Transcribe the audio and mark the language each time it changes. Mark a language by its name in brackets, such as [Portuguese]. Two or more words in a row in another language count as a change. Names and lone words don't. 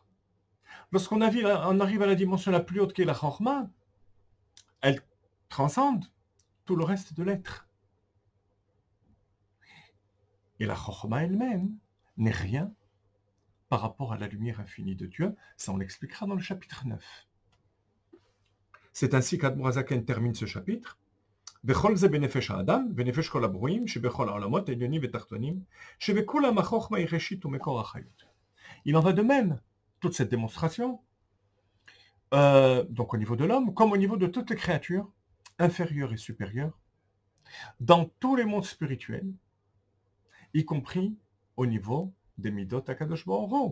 [French] Lorsqu'on arrive à la dimension la plus haute qui est la chorma, elle transcende tout le reste de l'être. Et la chorma elle-même n'est rien par rapport à la lumière infinie de Dieu. Ça, on l'expliquera dans le chapitre 9. C'est ainsi qu'Admor Hazaken termine ce chapitre. [Hebrew] וכל זה בנפש האדם, בנפש כל הברואים, שבכל העולמות העליונים ותחתונים, שבכולם החוכמה היא ראשית ומקור החיות. [French] Il en va de même, toute cette démonstration, donc au niveau de l'homme, comme au niveau de toutes les créatures, inférieures et supérieures, dans tous les mondes spirituels, y compris au niveau des Midot Akadosh Baruch Hu.